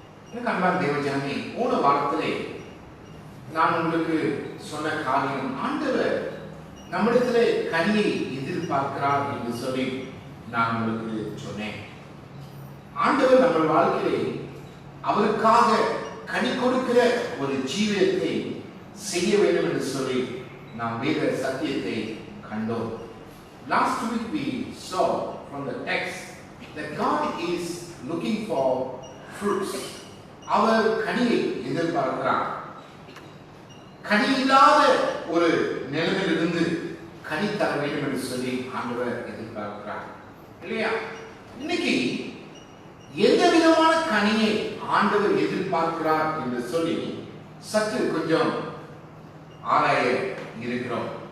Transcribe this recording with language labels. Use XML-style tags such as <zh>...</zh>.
<ta>எனக்கு அன்பான தேவ ஜனமே, போன வாரத்திலே நான் உங்களுக்கு சொன்ன காரியம், ஆண்டவர் நம்மிடத்திலே கனியை எதிர்பார்க்கிறார் என்று சொல்லி நான் உங்களுக்கு சொன்னேன். ஆண்டவர் நம்ம வாழ்க்கையிலே அவருக்காக கனி கொடுக்கிற ஒரு ஜீவியத்தை செய்ய வேண்டும் என்று சொல்லி நாம் வேத சத்தியத்தை கண்டோம்.</ta> <en>Last week we saw from the text that God is looking for fruits.</en> <ta>அவர் கனியை எதிர்பார்க்கிறார். கனி இல்லாத ஒரு நிலைமையிலிருந்து கனி தர வேண்டும் என்று சொல்லி ஆண்டவர் எதிர்பார்க்கிறார், இல்லையா? இன்னைக்கு எந்த விதமான கனியை ஆண்டவர் எதிர்பார்க்கிறார் என்று சொல்லி சற்று கொஞ்சம் ஆராய இருக்கிறோம்.</ta>